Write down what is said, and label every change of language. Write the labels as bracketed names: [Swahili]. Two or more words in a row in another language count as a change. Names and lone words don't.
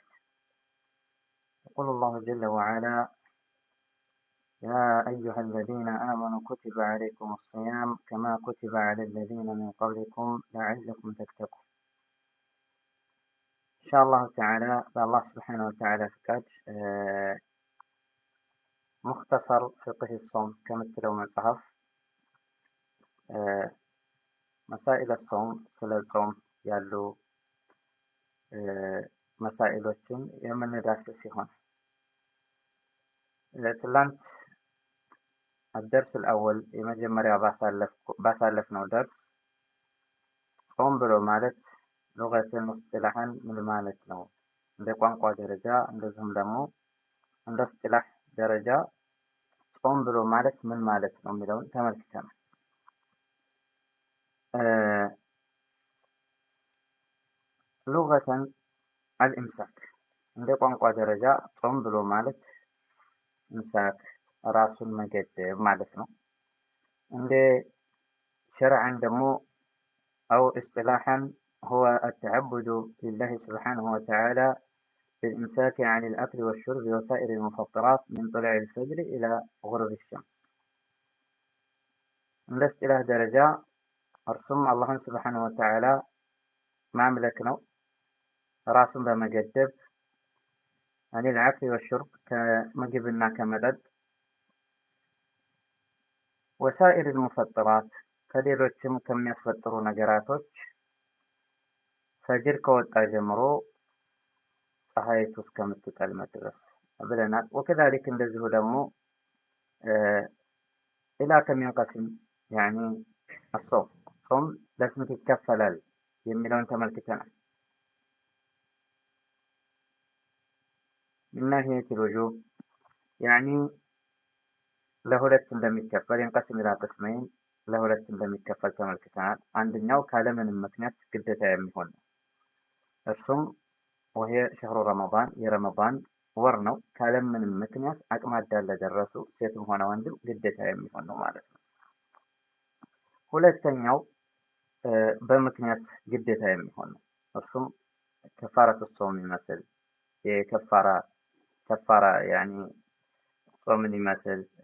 [Arabic] يقول الله جل وعلا: يا أيها الذين آمنوا كتب عليكم الصيام كما كتب على الذين من قبلكم لعلكم تتقون. إن شاء الله تعالى بالله سبحانه وتعالى فكاد مختصر فقه الصوم كمثل مصحف مسائل الصوم [Amharic] ስለ ጾም ያሉ መሳኢሎችን የምንዳስስ ይሆናል። ትላንት [Arabic] الدرس الأول [Amharic] የመጀመሪያ ባሳለፍነው ደርስ ጾም ብሎ ማለት [Arabic] لغةً واصطلاحاً [Amharic] ምን ማለት ነው፣ እንደ ቋንቋ ደረጃ እንደዚሁም ደግሞ እንደ እስጥላህ ደረጃ ጾም ብሎ ማለት ምን ማለት ነው የሚለውን ተመልክተናል። [Arabic] لغةً الإمساك [Amharic] እንደ ቋንቋ ደረጃ ጾም ብሎ ማለት ኢምሳክ ራሱን መገደብ ማለት ነው። እንደ ሸርዐን ደግሞ [Arabic] أو اصطلاحاً هو التعبد لله سبحانه وتعالى بالإمساك عن الأكل والشرب وسائر المفطرات من طلوع الفجر إلى غروب الشمس. [Amharic] እንደ እስጥላህ ደረጃ እርሱም አላህን [Arabic] سبحانه وتعالى [Amharic] ማምለክ ነው፣ ራሱን በመገደብ [Arabic] عن الأكل والشرب [Amharic] ከምግብና ከመጠጥ፣ [Arabic] وسائر المفطرات [Amharic] ከሌሎችም ከሚያስፈጥሩ ነገራቶች ፈጅር ከወጣ ጀምሮ ፀሐይቱ እስከምትጠልቅ ድረስ ብለናል። ወከዛሊክ እንደዚሁ ደግሞ ኢላ ከሚንቀስም ያኒ ጾም ለስንት ይከፈላል የሚለውን ተመልክተናል። [Arabic] من ناحية الوجوب [Amharic] يعني ለሁለት እንደሚከፈል [Arabic] ينقسم إلى قسمين [Amharic] ለሁለት እንደሚከፈል ተመልክተናል። አንደኛው ካለምንም ምክንያት ግዴታ የሚሆን ነው። እርሱም [Arabic] وهي شهر رمضان [Amharic] የረመዳን ወር ነው። ካለምንም ምክንያት አቅመ አዳም ለደረሱ ሴትም ሆነ ወንድም ግዴታ የሚሆን ነው ማለት ነው። ሁለተኛው በምክንያት ግዴታ የሚሆን ነው። እርሱም ከፋረቱ ጾም ይመስል ከፋራ ያኒ ጾምን ይመስል